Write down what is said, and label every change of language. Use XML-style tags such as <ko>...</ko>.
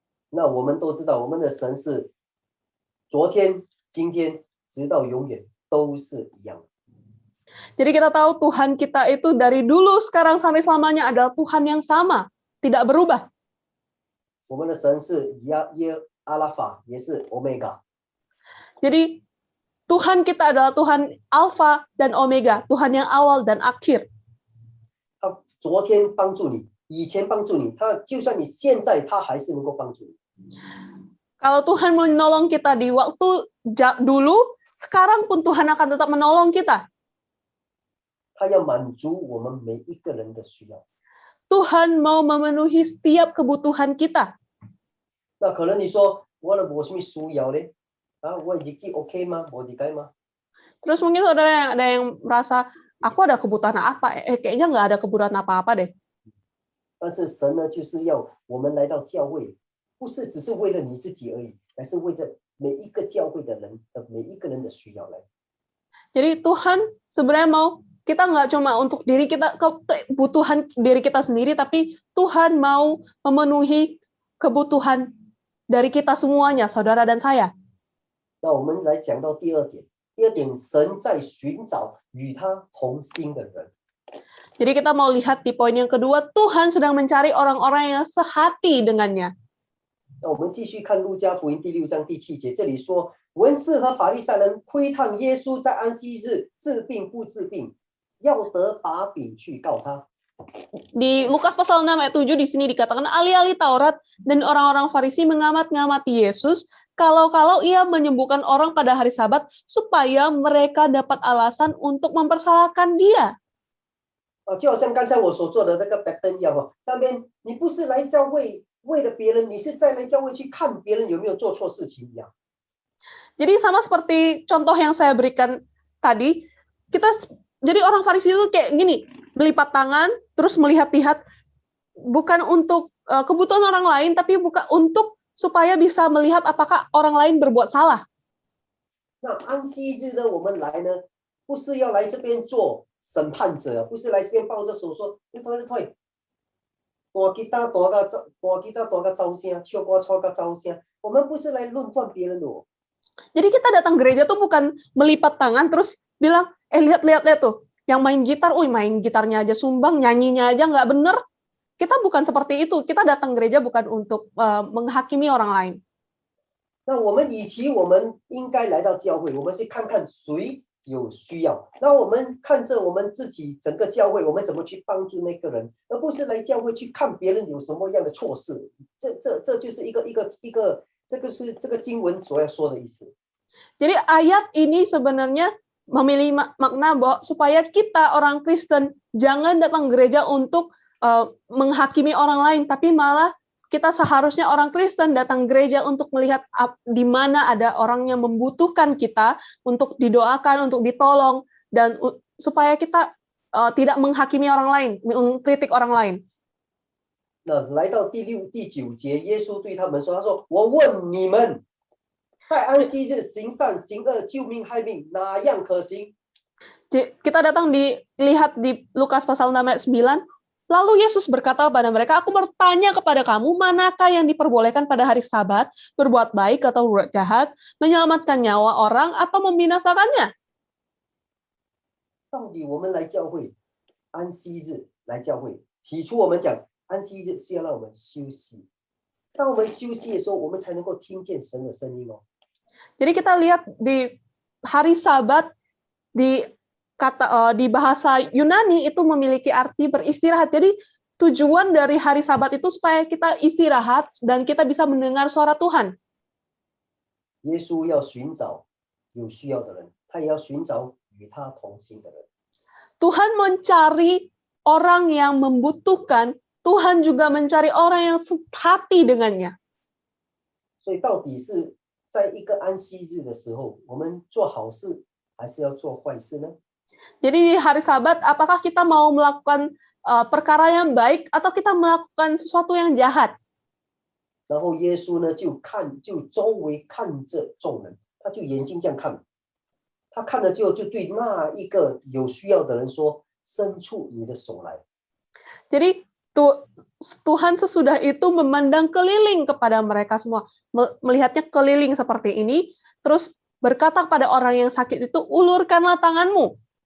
<zh>那我们都知道，我们的神是昨天、今天，直到永远。都是一样。</zh> <id>Jadi kita tahu Tuhan kita itu dari dulu, sekarang sampai selamanya adalah Tuhan yang sama, tidak berubah.</id> <zh>我们的神是阿拉法，也是 Omega。</zh> <id>Jadi Tuhan kita adalah Tuhan Alpha dan Omega, Tuhan yang awal dan akhir.</id> <zh>他昨天帮助你，以前帮助你，他就算你现在，他还是能够帮助你。</zh> <id>Kalau Tuhan menolong kita di waktu dulu, sekarang pun Tuhan akan tetap menolong kita.</id> <zh>他要满足我们每一个人的需要。</zh> <id>Tuhan mau memenuhi setiap kebutuhan kita.</id> <zh>那可能你说，我的什么需要呢？我日子 OK 吗？我理解吗？</zh> <id>Terus mungkin saudara ada yang merasa, aku ada kebutuhan apa? Kayaknya nggak ada kebutuhan apa-apa deh.</id> <zh>但是神呢，就是要我们来到教会，不是只是为了你自己而已，而是为着每一个教会的人的每一个人的需要来。</zh> <id>Jadi Tuhan sebenarnya mau kita nggak cuma untuk diri kita, kebutuhan diri kita sendiri, tapi Tuhan mau memenuhi kebutuhan dari kita semuanya, saudara dan saya.</id> <zh>那我们来讲到第二点，神在寻找与他同心的人。</zh> <id>Jadi kita mau lihat di poin yang kedua, Tuhan sedang mencari orang-orang yang sehati dengannya.</id> <zh>那我们继续看路加福音第6章第7节，这里说，文士和法利赛人窥探耶稣在安息日治病不治病，要得把柄去告他。</zh> <id>Di Lukas pasal 6 ayat 7 di sini dikatakan, ahli-ahli Taurat dan orang-orang Farisi mengamat-ngamati Yesus kalau-kalau ia menyembuhkan orang pada hari Sabat supaya mereka dapat alasan untuk mempersalahkan dia.</id> <zh>就好像刚才我所做的那个 pattern 一样哦，上面你不是来教会为了别人，你是在来教会去看别人有没有做错事情一样。</zh> <id>Jadi sama seperti contoh yang saya berikan tadi, jadi orang Farisi itu kayak gini, melipat tangan, terus melihat-lihat, bukan untuk kebutuhan orang lain, tapi bukan untuk supaya bisa melihat apakah orang lain berbuat salah.</id> <zh>那安息日呢，我们来呢，不是要来这边做审判者，不是来这边抱着手说你退，弹吉他弹个招声，唱歌唱个招声，我们不是来论断别人的哦。</zh> <id>Jadi kita datang gereja tuh bukan melipat tangan terus bilang, lihat tuh, yang main gitar, main gitarnya aja sumbang, nyanyinya aja nggak bener. Kita bukan seperti itu. Kita datang gereja bukan untuk menghakimi orang lain.</id> <zh>那我们与其我们应该来到教会，我们是看看谁有需要。那我们看着我们自己整个教会，我们怎么去帮助那个人，而不是来教会去看别人有什么样的错事。这就是一个，这个是这个经文所要说的意思。</zh> <id>Jadi ayat ini sebenarnya memiliki makna bahwa supaya kita orang Kristen jangan datang gereja untuk menghakimi orang lain, tapi malah kita seharusnya orang Kristen datang gereja untuk melihat di mana ada orang yang membutuhkan kita untuk didoakan, untuk ditolong, dan supaya kita tidak menghakimi orang lain, mengkritik orang lain.</id> <zh>那来到第6、第9节，耶稣对他们说：“他说，我问你们，在安息日行善行恶、救命害命，哪样可行？”</zh> <id>Kita datang dilihat di Lukas pasal 6 ayat 9. Lalu Yesus berkata kepada mereka, aku bertanya kepada kamu, manakah yang diperbolehkan pada hari Sabat, berbuat baik atau berbuat jahat, menyelamatkan nyawa orang atau membinasakannya?</id> <zh>到底我们来教会，安息日来教会，起初我们讲安息日是要让我们休息。当我们休息的时候，我们才能够听见神的声音哦。</zh> <id>Jadi kita lihat di hari Sabat di bahasa Yunani itu memiliki arti beristirahat. Jadi tujuan dari hari Sabat itu supaya kita istirahat dan kita bisa mendengar suara Tuhan.</id> <zh>耶稣要寻找有需要的人，他也要寻找与他同行的人。</zh> <id>Tuhan mencari orang yang membutuhkan, Tuhan juga mencari orang yang sehati dengannya.</id> <zh>所以到底是在一个安息日的时候，我们做好事还是要做坏事呢？</zh> <id>Jadi di hari Sabat, apakah kita mau melakukan perkara yang baik atau kita melakukan sesuatu yang jahat?</id> <zh>然后耶稣呢，就周围看着众人，他就眼睛这样看，他看了之后，就对那一个有需要的人说：“伸出你的手来。”</zh> <id>Jadi Tuhan sesudah itu memandang keliling kepada mereka semua, melihatnya keliling seperti ini, terus berkata kepada orang yang sakit itu, ulurkanlah tanganmu.</id>